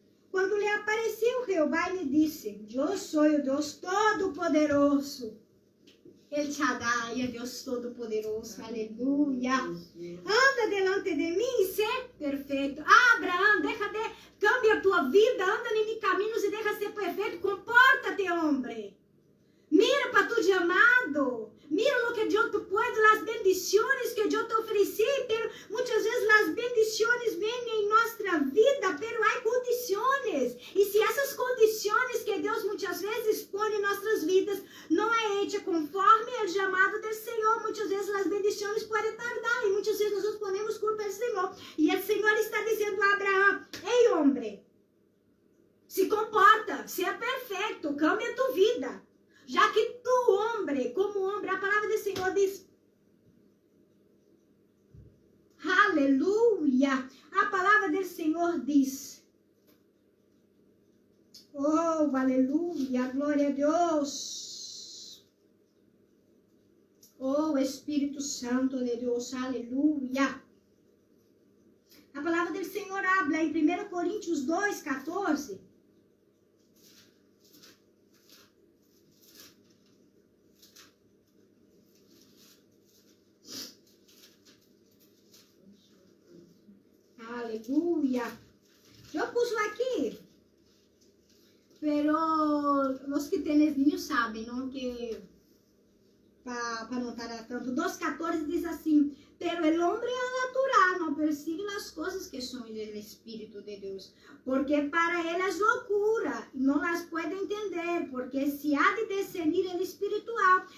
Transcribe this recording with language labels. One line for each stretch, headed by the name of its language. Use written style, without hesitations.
Portuguese: quando lhe apareceu Jeová e lhe disse: Eu sou o Deus Todo-Poderoso. El Shaddai é Deus Todo-Poderoso, aleluia. Anda delante de mim e ser perfeito. Abraão, cambia a tua vida, anda em mis caminhos e deixa ser perfeito.
Spanish: Compórtate, homem. Mira para tu llamado. Mira lo que Dios te puede, las bendiciones que Dios te ofrece, pero muchas veces las bendiciones vienen en nuestra vida, pero hay condiciones. Y si esas condiciones que Dios muchas veces pone en nuestras vidas no es hecha conforme el llamado del Señor, muchas veces las bendiciones pueden tardar y muchas veces nosotros ponemos culpa al Señor. Y el Señor está diciendo a Abraham: hey, hombre, se comporta, sea perfecto, cambia tu vida.
Portuguese: Já que tu, homem, como homem, a palavra do Senhor diz, aleluia, a palavra do Senhor diz, oh, aleluia, glória a Deus, oh, Espírito Santo de Deus, aleluia. A palavra do Senhor habla em 1 Coríntios 2:14, aleluya.
Spanish: Yo puse aquí, pero los que tienen niños saben, ¿no?
Portuguese: Que para não estar tanto. 2:14 diz assim:
Spanish: pero el hombre natural no persigue las cosas que son del Espíritu de Dios, porque para él es locura, no las puede entender, porque se ha de discernir el espiritual.